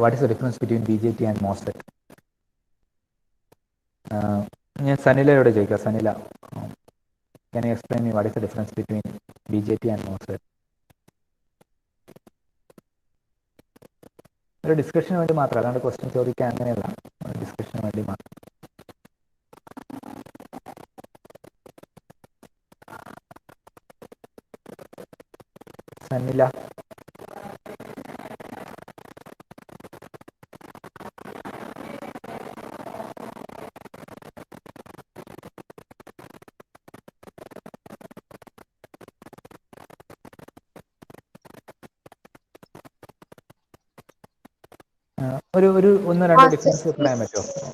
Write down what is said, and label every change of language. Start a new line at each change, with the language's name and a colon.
English: What is the difference between BJT and MOSFET?
Malayalam: ഞാൻ സനിലയോട് ചോദിക്കാം.
English: Sanila, can you explain me what is the difference between BJT and MOSFET?
Malayalam: ഒരു ഡിസ്കഷന് വേണ്ടി മാത്രം, അല്ലാണ്ട് question ചോദിക്കാൻ അങ്ങനെയല്ല, ഡിസ്കഷന് വേണ്ടി മാത്രം. സനില, ഒരു ഒന്ന് രണ്ട് ഡിഫറൻസ് പറയാൻ പറ്റുമോ?